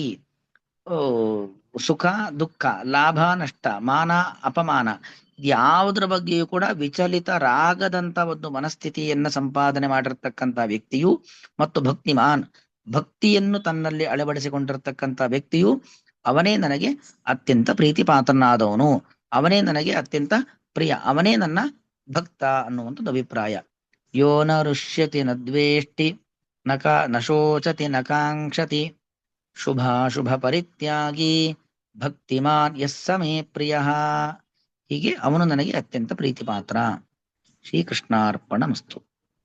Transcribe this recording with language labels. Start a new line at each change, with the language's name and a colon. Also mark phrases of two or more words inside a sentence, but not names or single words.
Kannada: ಸುಖ ದುಃಖ, ಲಾಭ ನಷ್ಟ, ಮಾನ ಅಪಮಾನ ಯಾವುದ್ರ ಬಗ್ಗೆಯೂ ಕೂಡ ವಿಚಲಿತರಾಗದಂತ ಒಂದು ಮನಸ್ಥಿತಿಯನ್ನ ಸಂಪಾದನೆ ಮಾಡಿರ್ತಕ್ಕಂಥ ವ್ಯಕ್ತಿಯು ಮತ್ತು ಭಕ್ತಿಮಾನ್, ಭಕ್ತಿಯನ್ನು ತನ್ನಲ್ಲಿ ಅಳವಡಿಸಿಕೊಂಡಿರ್ತಕ್ಕಂಥ ವ್ಯಕ್ತಿಯು ಅವನೇ ನನಗೆ ಅತ್ಯಂತ ಪ್ರೀತಿ ಪಾತ್ರನಾದವನು, ಅವನೇ ನನಗೆ ಅತ್ಯಂತ ಪ್ರಿಯ, ಅವನೇ ನನ್ನ ಭಕ್ತ ಅನ್ನುವಂಥದ್ದು ಅಭಿಪ್ರಾಯ.
Sanskrit: ಯೋ ನ ರುಷ್ಯತಿ ನ ದ್ವೇಷ್ಟಿ ನ ಶೋಚತಿ ನ ಕಾಂಕ್ಷತಿ ಶುಭಾಶುಭ ಪರಿತ್ಯಾಗಿ ಭಕ್ತಿಮಾನ್ ಯಸ್ಸ ಮೇ ಪ್ರಿಯ.
Kannada: ಹೀಗೆ ಅವನು ನನಗೆ ಅತ್ಯಂತ ಪ್ರೀತಿ ಪಾತ್ರ. ಶ್ರೀಕೃಷ್ಣಾರ್ಪಣಮಸ್ತು.